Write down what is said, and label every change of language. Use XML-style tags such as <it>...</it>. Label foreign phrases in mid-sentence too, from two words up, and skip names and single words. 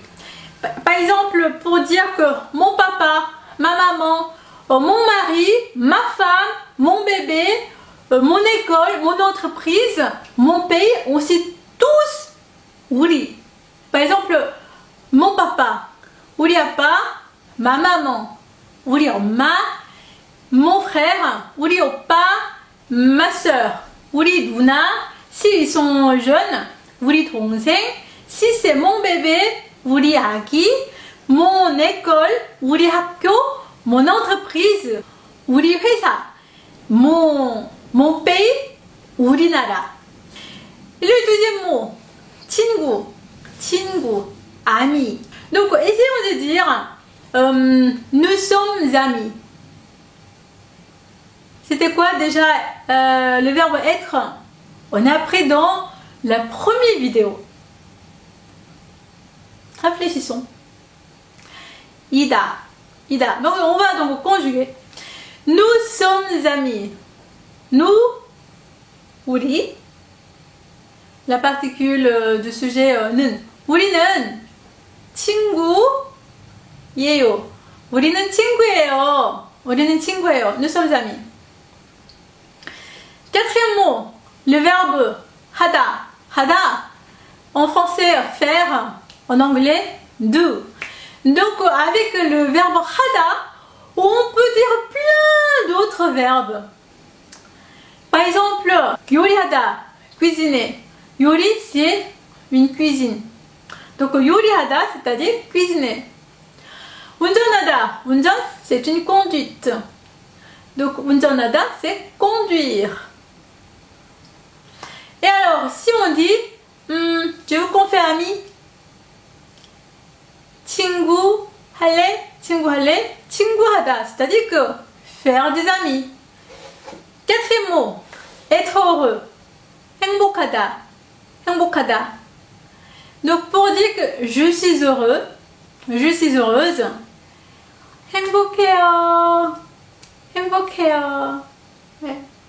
<fr>Par exemple, pour dire que mon papa, ma maman, mon mari, ma femme, mon bébé, mon école, mon entreprise, mon pays, on cite tous 우리. Par exemple, mon papa,</fr> <ko>우리 아빠,</ko> <fr>ma maman,</fr> <ko>우리 엄마,</ko> <fr>mon frère,</fr> <ko>우리 오빠,</ko> <fr>ma soeur,</fr> <ko>우리 누나,</ko> <fr>s'ils sont jeunes,</fr> <ko>우리 동생,</ko> <fr>si c'est mon bébé,</fr> <ko>우리 아기,</ko> <fr>mon école,</fr> <ko>우리 학교,</ko> <fr>mon entreprise,</fr> <ko>우리 회사,</ko> <fr>mon pays, 우리나라. Et le deuxième mot,</fr> <ko>친구, 친구,</ko> <fr>ami. Donc essayons de dire nous sommes amis. C'était quoi déjà le verbe être? On a appris dans la première vidéo. Réfléchissons.</fr> <ko>이다, 이다.</ko> <fr>Donc on va donc conjuguer. Nous sommes amis. Nous, 우리. La particule du sujet 는.</fr> <ko>우리는 친구예요. 우리는 친구예요. 우리는 친구예요.</ko> <fr>Nous sommes amis. Quatrième mot, le verbe 하다.</fr> <ko>하다,</ko> <fr>en français faire, en anglais do. Donc avec le verbe 하다, on peut dire plein d'autres verbes. Par exemple, 요리하다, cuisiner. 요리, c'est une cuisine. Donc 요리하다, c'est-à-dire cuisiner.</fr> <ko>운전하다, 운전,</ko> <fr>c'est une conduite. Donc 운전하다, c'est conduire. Et alors, si on dit, je veux qu'on fait ami,</fr> <ko>친구 할래, 친구 할래, 친구하다,</ko> <fr>c'est-à-dire que faire des amis. Quatrième mot, être heureux,</fr> <ko>행복하다, 행복하다.</ko> <fr>Donc pour dire que je suis heureux, je suis heureuse,</fr> <ko>행복해요, 행복해요.</ko> <fr>Ouais.</fr>